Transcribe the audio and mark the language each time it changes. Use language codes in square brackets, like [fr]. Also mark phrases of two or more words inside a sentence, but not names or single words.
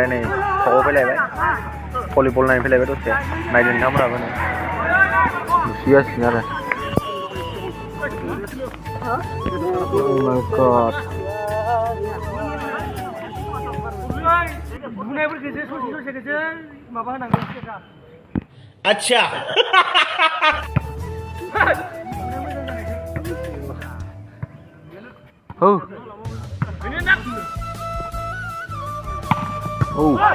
[brx] नै सकआव फैलायबाय भलिबल नायनो फैलायबाय दसे नायदो नोंथांमोनाबो नै नुसिगासिनो आरो [en] Oh my god. अच्छा Oh. Oh.